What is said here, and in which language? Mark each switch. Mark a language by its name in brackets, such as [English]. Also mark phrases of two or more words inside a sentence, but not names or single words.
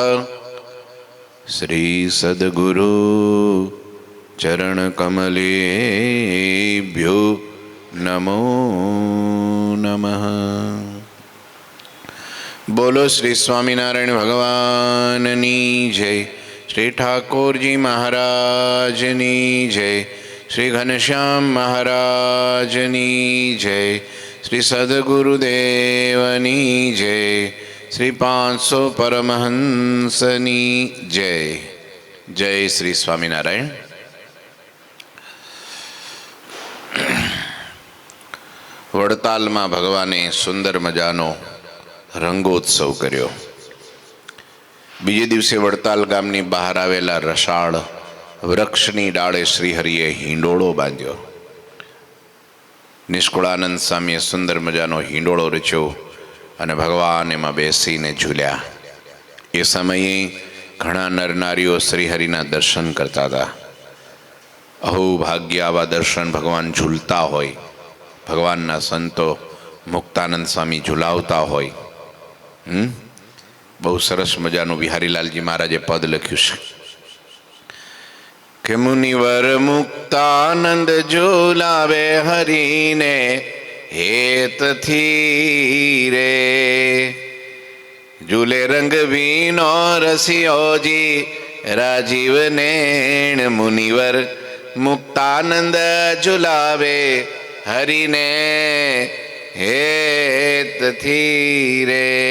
[Sanskrit] श्री सद्गुरु चरण कमलेभ्यो नमो नमः। [Gujarati] બોલો શ્રી સ્વામીનારાયણ ભગવાનની જય। શ્રી ઠાકુર જી મહારાજની જય। શ્રી ઘનશ્યામ મહારાજની જય। શ્રી સદ્ગુરુદેવની જય। શ્રી 500 પરમહંસની જય। જય શ્રી સ્વામીનારાયણ। વડતાલ મેં ભગવાને સુંદર મજાનો રંગોત્સવ કર્યો। બીજે દિવસે વડતાલ ગામની બહાર આવેલા રસાળ વૃક્ષની ડાળે શ્રીહરિએ હીંડોળો બાંધ્યો। નિષ્કુળાનંદ સ્વામીએ સુંદર મજાનો હીંડોળો રચ્યો અને ભગવાન એમાં બેસીને ઝૂલ્યા। એ સમયે ઘણા નરનારીઓ શ્રીહરિના દર્શન કરતા થા। અહો ભાગ્ય આવા દર્શન ભગવાન ઝૂલતા હોય। ભગવાનના સંતો મુક્તાનંદ સ્વામી ઝૂલાવતા હોય। બહુ સરસ મજાનુ બિહારીલાલજી મહારાજે પદ લખ્યુ છે કે મુનિવર મુક્તાનંદ ઝૂલાવે હરિને હેત થી રે। ઝૂલે રંગ વીનો રસિયો જી રાજીવ નૈણ મુનિવર મુક્તાનંદ ઝૂલાવે હરિને હેત થી રે।